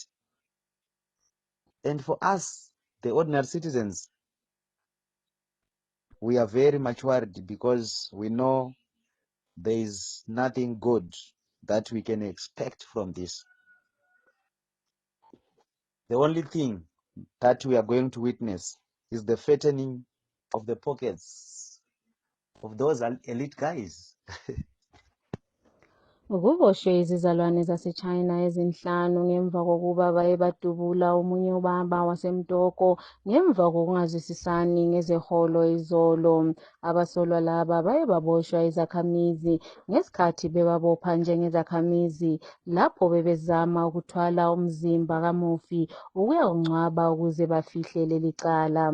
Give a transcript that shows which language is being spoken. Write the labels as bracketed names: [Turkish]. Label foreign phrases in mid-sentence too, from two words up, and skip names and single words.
[English] And for us, the ordinary citizens, we are very much worried because we know there is nothing good that we can expect from this. The only thing that we are going to witness is the fattening of the pockets of those elite guys. [Zulu] Ukuboshwe izizalwane zaseChina ezinhlanu ngemva kokuba baye badubula omunye ubaba wasemtoko ngemva kokungazwisisani ngezeholo izolo. Abasolwa laba baye baboshwa izakhamizi ngesikhathi bebabopha njengezakhamizi lapho bebezama ukuthwala umzimba kamufi ukuyakungcwaba ukuze bafihle leli cala.